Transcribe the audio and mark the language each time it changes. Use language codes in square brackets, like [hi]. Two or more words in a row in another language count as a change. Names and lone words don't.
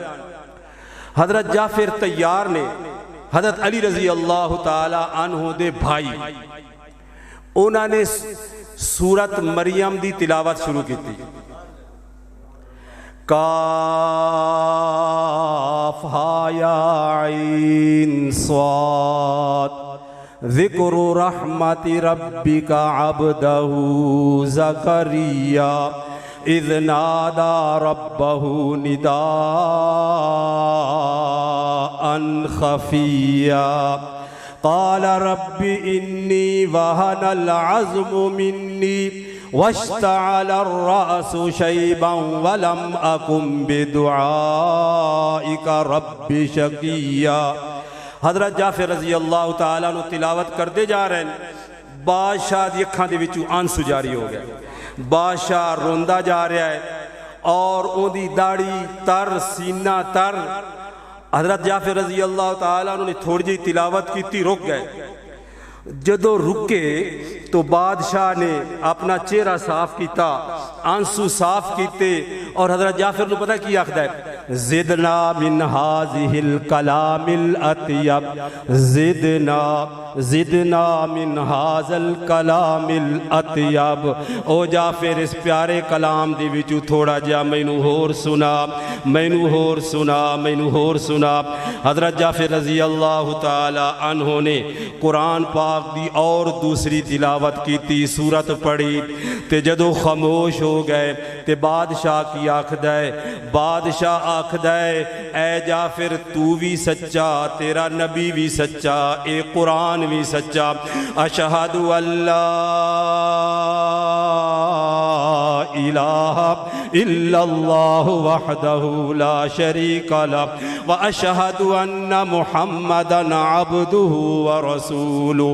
[pa] حضرت جعفر طیار نے حضرت علی رضی اللہ تعالی عنہ دے بھائی انہوں نے سورت مریم دی تلاوت شروع کی تھی. [ar] کاف ہا یا عین صاد ذکر رحمت ربک عبدہ زکریا اذ نادا ربہ نداء خفیا قال رب انی وہن العظم منی واشتعل الرأس شیبا ولم اکم بدعائک رب شقیا. [pa] حضرت جعفر رضی اللہ تعالیٰ عنہ تلاوت کردے جا رہے ہیں. بادشاہ دی اکھاں دے وچوں آنسو جاری ہو گئے، بادشاہ روندہ جا رہا ہے اور اون دی داڑھی تر، سینہ تر. [ur] حضرت جعفر رضی اللہ تعالیٰ عنہ نے تھوڑی جی تلاوت کی تھی، رک گئے. [pa] جدو رکے تو بادشاہ نے اپنا چہرہ صاف کیتا، آنسو صاف کیتے اور حضرت جعفر نے پتہ کی آخدہ ہے [ar] زدنا من هذه الكلام الاطیب، زدنا من هذا الكلام الاطیب. [pa] او جعفر اس پیارے کلام دی وچوں تھوڑا جا مینوں ہور سنا، مینوں ہور سنا، مینوں ہور سنا. [ur] حضرت جعفر رضی اللہ تعالی عنہ نے قرآن پاک دی اور دوسری تلاوت کی [pa] تھی، سورت پڑھی تے جدو خاموش ہو گئے تے بادشاہ کی آخدہ ہے، بادشاہ آکھدا ہے اے جعفر تو بھی سچا، تیرا نبی بھی سچا، اے قرآن بھی سچا، [ar] اشہد اللہ الہ الا اللہ وحدہ لا شریک لہ واشہد ان محمدا عبدہ ورسولہ۔